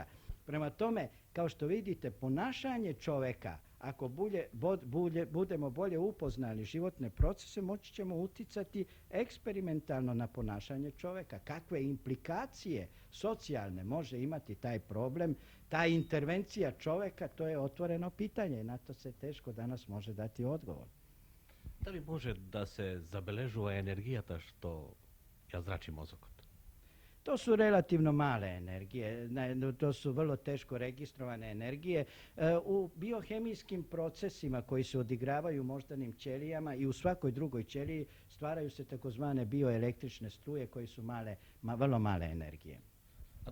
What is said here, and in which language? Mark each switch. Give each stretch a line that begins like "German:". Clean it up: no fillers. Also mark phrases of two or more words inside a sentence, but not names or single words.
Serbian: Prema tome, kao što vidite, ponašanje čovjeka, ako budemo bolje upoznali životne procese, moći ćemo uticati eksperimentalno na ponašanje čovjeka. Kakve implikacije socijalne može imati taj problem, ta intervencija čovjeka, to je otvoreno pitanje i na to se teško danas može dati odgovor.
Macedonian: Дали може да се забележува енергијата што ја зрачи мозокот?
Serbian: To su relativno male energije, to su vrlo teško registrovane energije. U biohemijskim procesima koji se odigravaju u moždanim ćelijama i u svakoj drugoj ćeliji stvaraju se takozvane bioelektrične struje koji su vrlo male energije.